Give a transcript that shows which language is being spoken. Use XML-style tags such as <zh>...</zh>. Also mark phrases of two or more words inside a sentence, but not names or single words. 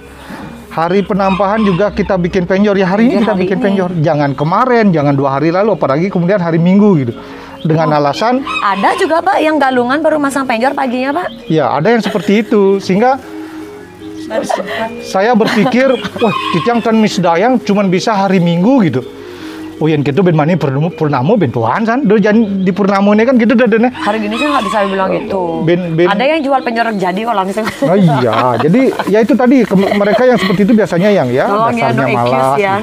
<id>Hari penampahan juga kita bikin penjor, ya hari ini kita bikin penjor. Jangan kemarin, jangan 2 hari lalu, apalagi kemudian hari Minggu gitu. Dengan alasan ada juga Pak yang galungan baru masang penjor paginya Pak. Ya, ada yang seperti itu. Sehingga saya berpikir, wah,</id> <ban>titiang tan misdayang</ban> <id>cuman bisa hari Minggu gitu. Oh, yang gitu</id> <ban>ben mani purnamo ben tuan</ban> <id>kan. Jangan di purnamo ini kan gitu dadane. Hari gini sih nggak bisa bilang gitu. Ben. Ada yang jual penjor jadi kalau misalnya. Oh iya, jadi ya itu tadi mereka yang seperti itu biasanya yang ya tolong dasarnya ya, no malas. excuse ya,</id>